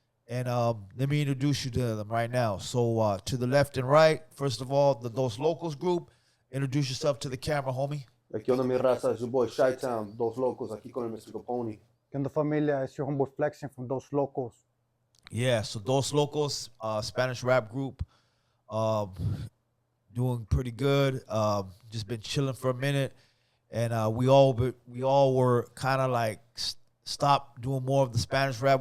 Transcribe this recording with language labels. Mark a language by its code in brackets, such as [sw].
[en] And let me introduce you to them right now. So to the left and right, first of all, the Dos Locos group. Introduce yourself to the camera, homie. [es] ¿Qué onda mi raza? Es your boy Shy-Town, Dos Locos, aquí con el Mr. Capone. ¿Qué onda familia? [en] It's your homeboy Flexing from Dos Locos. Yeah, so Dos Locos, Spanish rap group, doing pretty good. Just been chilling for a minute, and we all were kind of like stopped doing more of the Spanish rap.